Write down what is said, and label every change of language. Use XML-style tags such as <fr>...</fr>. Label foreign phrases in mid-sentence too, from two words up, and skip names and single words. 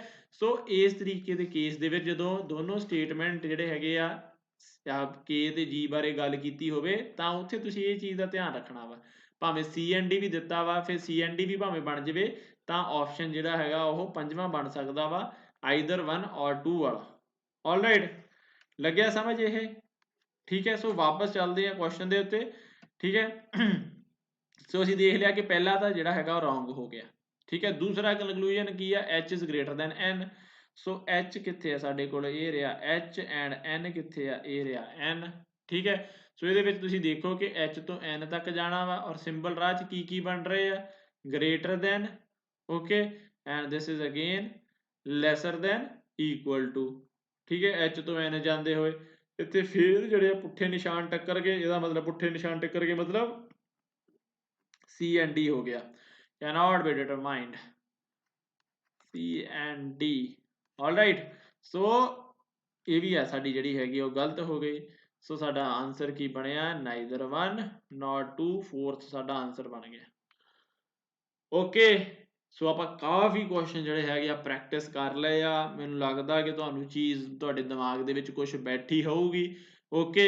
<pa>ਸੋ ਇਸ ਤਰੀਕੇ ਦੇ ਕੇਸ ਦੇ ਵਿੱਚ ਜਦੋਂ ਦੋਨੋਂ ਸਟੇਟਮੈਂਟ ਜਿਹੜੇ ਹੈਗੇ ਆ k ਤੇ g ਬਾਰੇ ਗੱਲ ਕੀਤੀ ਹੋਵੇ ਤਾਂ ਉੱਥੇ ਤੁਸੀਂ ਇਹ ਚੀਜ਼ ਦਾ ਧਿਆਨ ਰੱਖਣਾ ਵਾ, ਭਾਵੇਂ c ਐਂਡ d ਵੀ ਦਿੱਤਾ ਵਾ, ਫਿਰ c ਐਂਡ d ਵੀ ਭਾਵੇਂ ਬਣ ਜਾਵੇ ਤਾਂ ਆਪਸ਼ਨ ਜਿਹੜਾ ਹੈਗਾ ਉਹ ਪੰਜਵਾਂ ਬਣ ਸਕਦਾ ਵਾ, ਆਈਦਰ 1 ਔਰ 2 ਵਾਲਾ, ਆਲਰਾਈਟ। ਲੱਗਿਆ ਸਮਝ ਇਹ, ਠੀਕ ਹੈ। ਸੋ ਵਾਪਸ ਚੱਲਦੇ ਆ ਕੁਐਸਚਨ ਦੇ ਉੱਤੇ, ਠੀਕ ਹੈ। ਸੋ ਅਸੀਂ ਦੇਖ ਲਿਆ ਕਿ ਪਹਿਲਾ ਤਾਂ ਜਿਹੜਾ ਹੈਗਾ ਉਹ ਰੋਂਗ ਹੋ ਗਿਆ, ਠੀਕ ਹੈ। ਦੂਸਰਾ ਕਨਕਲੂਜਨ ਕੀ ਆ,</pa> <en>h is greater than n।</en> <pa>ਸੋ h ਕਿੱਥੇ ਆ ਸਾਡੇ ਕੋਲ, ਇਹ ਰਿਹਾ h ਐਂਡ n ਕਿੱਥੇ ਆ, ਇਹ ਰਿਹਾ n, ਠੀਕ ਹੈ। ਸੋ ਇਹਦੇ ਵਿੱਚ ਤੁਸੀਂ ਦੇਖੋ ਕਿ h ਤੋਂ n ਤੱਕ ਜਾਣਾ ਵਾ ਔਰ ਸਿੰਬਲ ਰਾਹ 'ਚ ਕੀ ਬਣ ਰਹੇ ਆ,</pa> <en>greater than,</en> <pa>ਓਕੇ,</pa> <en>and this is again lesser than equal to,</en> <pa>ਠੀਕ ਹੈ। h ਤੋਂ n ਜਾਂਦੇ ਹੋਏ ਇੱਥੇ ਫਿਰ ਜਿਹੜੇ ਪੁੱਠੇ ਨਿਸ਼ਾਨ ਟੱਕਰ ਗਏ, ਇਹਦਾ ਮਤਲਬ ਪੁੱਠੇ ਨਿਸ਼ਾਨ ਟੱਕਰ ਗਏ ਮਤਲਬ</pa> <en>C and D</en> <pa>ਹੋ ਗਿਆ,</pa> <en>cannot be determined, C and D, alright।</en> <pa>ਸੋ ਇਹ ਵੀ ਆ ਸਾਡੀ ਜਿਹੜੀ ਹੈਗੀ ਉਹ ਗਲਤ ਹੋ ਗਈ। ਸੋ ਸਾਡਾ ਆਨਸਰ ਕੀ ਬਣਿਆ, ਨਾਈਦਰ 1 ਨੋਟ 2, ਫੋਰਥ ਸਾਡਾ ਆਨਸਰ ਬਣ ਗਿਆ, ਓਕੇ। ਸੋ ਆਪਾਂ ਕਾਫੀ ਕੁਐਸਚਨ ਜਿਹੜੇ ਹੈਗੇ ਆ ਪ੍ਰੈਕਟਿਸ ਕਰ ਲਏ ਆ, ਮੈਨੂੰ ਲੱਗਦਾ ਕਿ ਤੁਹਾਨੂੰ ਚੀਜ਼ ਤੁਹਾਡੇ ਦਿਮਾਗ ਦੇ ਵਿੱਚ ਕੁਝ ਬੈਠੀ ਹੋਊਗੀ, ਓਕੇ।</pa>